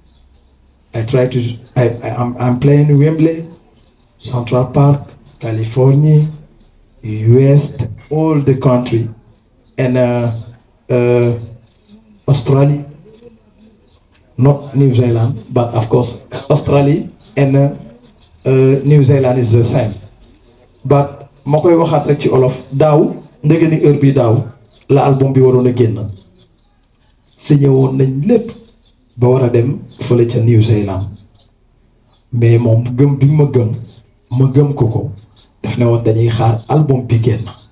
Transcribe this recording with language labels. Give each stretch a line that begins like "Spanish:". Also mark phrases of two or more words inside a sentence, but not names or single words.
English: I'm playing Wembley, Central Park, California, US, all the country, and Australia, not New Zealand, but of course Australia and New Zealand is the same.
Wolof: But ma koy waxaat rek ci olof daaw ndege ni heure bi daaw la album bi waroon a génn signé woon nañ lépp ba war a dem fële ca New Zealand mais moom gëm bi ma gëm ko daf ne woon dañuy xaar album bi génn